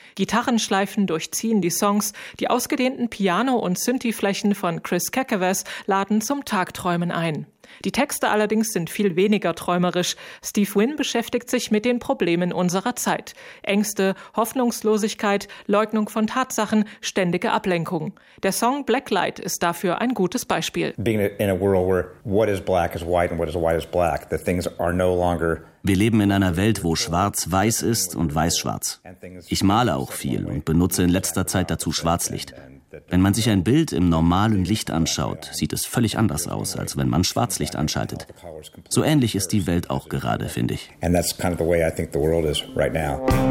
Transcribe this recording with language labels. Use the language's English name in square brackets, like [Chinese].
[German] Gitarrenschleifen durchziehen die Songs, die ausgedehnten Piano- und Synthi-Flächen von Chris Kekeves laden zum Tagträumen ein. Die Texte allerdings sind viel weniger träumerisch. Steve Wynn beschäftigt sich mit den Problemen unserer Zeit. Ängste, Hoffnungslosigkeit, Leugnung von Tatsachen, ständige Ablenkung. Der Song Blacklight ist dafür ein gutes Beispiel. [English] Being in a world where what is black is white and what is white is black, the things are no longer... [German] Wir leben in einer Welt, wo schwarz weiß ist und weiß schwarz. Ich male auch viel und benutze in letzter Zeit dazu Schwarzlicht. Wenn man sich ein Bild im normalen Licht anschaut, sieht es völlig anders aus, als wenn man Schwarzlicht anschaltet. So ähnlich ist die Welt auch gerade, finde ich. [English] And that's kind of the way I think the world is right now.